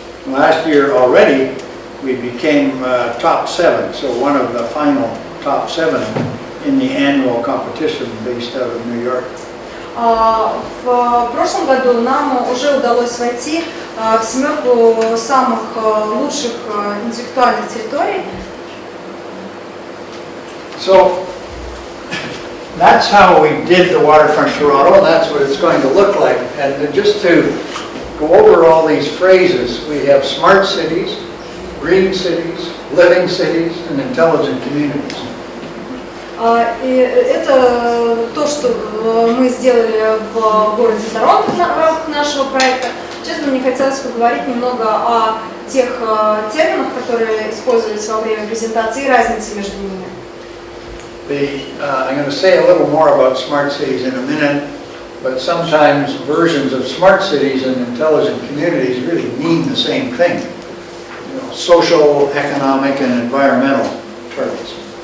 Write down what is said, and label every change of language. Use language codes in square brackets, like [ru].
[en] Last year already we became top 7, so one of the final top 7 in the annual competition based out of New York. [ru] В прошлом году нам уже удалось войти в семерку самых лучших интеллектуальных территорий. [en] So that's how we did the Waterfront Toronto, and that's what it's going to look like. And just to go over all these phrases, we have smart cities, green cities, living cities, and intelligent communities. [ru] И это то, что мы сделали в городе Торонто в рамках нашего проекта. Честно, мне хотелось поговорить немного о тех терминах, которые использовались во время презентации, и разнице между ними. [en] I'm going to say a little more about smart cities in a minute, but sometimes versions of smart cities and intelligent communities really mean the same thing. You know, social, economic, and environmental terms.